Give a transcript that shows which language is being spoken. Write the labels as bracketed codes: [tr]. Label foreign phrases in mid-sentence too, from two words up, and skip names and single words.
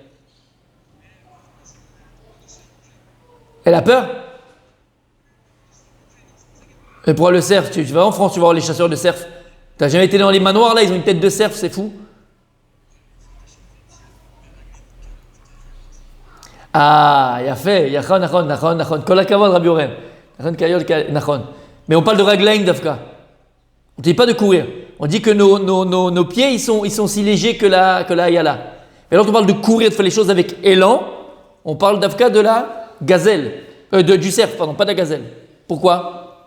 [fr] Elle a peur? Et pourquoi le cerf? Tu vas en France, tu vas voir les chasseurs de cerfs. Tu n'as jamais été dans les manoirs là, ils ont une tête de cerf, c'est fou. Ah, il a fait, [he] nachon. Kol hakavod, Rabbi Orem. Nachon. [fr] Mais on parle de [he] raglaim d'Afka. [fr] On ne dit pas de courir. On dit que nos pieds, ils sont si légers que la ayala. Mais lorsqu'on parle de courir, de faire les choses avec élan, on parle d'Afka de la gazelle. Du cerf, pardon, pas de la gazelle. Pourquoi?